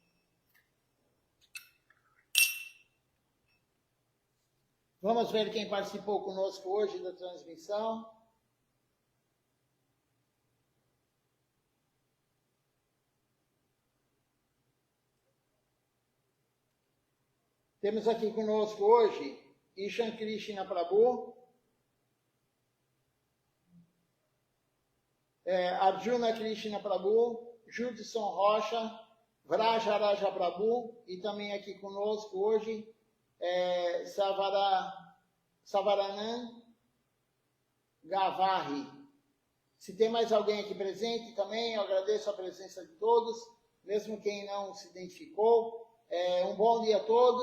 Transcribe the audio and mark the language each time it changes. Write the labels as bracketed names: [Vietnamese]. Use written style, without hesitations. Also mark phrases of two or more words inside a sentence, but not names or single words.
[Portuguese] Vamos ver quem participou conosco hoje da transmissão. Temos aqui conosco hoje Ishan Krishna Prabhu, Arjuna Krishna Prabhu, Judson Rocha, Vraja Raja Prabhu e também aqui conosco hoje Savaranand Gavarri. Se tem mais alguém aqui presente também, eu agradeço a presença de todos, mesmo quem não se identificou. Um bom dia a todos.